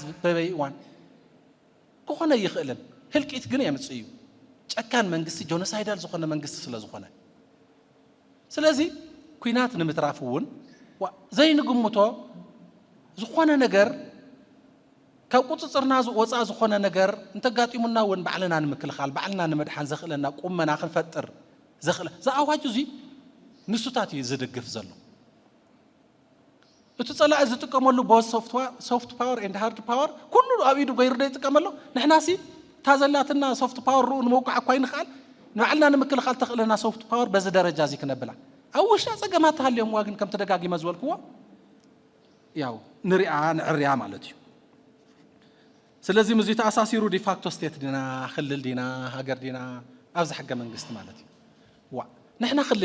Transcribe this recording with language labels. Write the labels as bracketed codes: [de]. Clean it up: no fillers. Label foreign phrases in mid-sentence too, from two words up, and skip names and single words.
[ti] በበይ እዋን ክኾነ ይኽእልን ህልቂት ግን የምፅእ እዩ ጨካን መንግስቲ ጆኖሳይዳል ዝኾነ መንግስቲ ስለ ዝኾነ ስለዚ ኩናት ንምትራፍ እውን ዘይንግምቶ ዝኾነ ነገር ካብ ቁፅፅርና ወፃእ ዝኾነ ነገር እንተጋጢሙና እውን ባዕልና ንምክልኻል ባዕልና ንምድሓን ዘኽእለና ቁመና ክንፈጥር ዘኽእለ ዝኣዋጅ እዚ ንሱታት እዩ ዝድግፍ ዘሎ እቲ ፀላኢ ዝጥቀመሉ [en] both soft power and hard power [ti] ኩሉ ኣብ ኢዱ ገይሩ ዶ ይጥቀመሎ ንሕናሲ ታዘላትና [en] soft power [ti] ርኡ ንምውቃዕ እኳ ይንኽእል ንባዕልና ንምክልኻል ተኽእለና [en] soft power [ti] በዚ ደረጃ እዚ ክነብላ ኣብ ውሽጣ ፀገማት ተሃልዮም ግን ከም ተደጋጊመ ዝበልክዎ ያው ንሪኣ ንዕርያ ማለት እዩ ስለዚ ምዚ ተኣሳሲሩ [en] de facto state [ti] ዲና ክልል ዲና ሃገር ዲና ኣብዚ ሕገ መንግስቲ ማለት እዩ ንሕና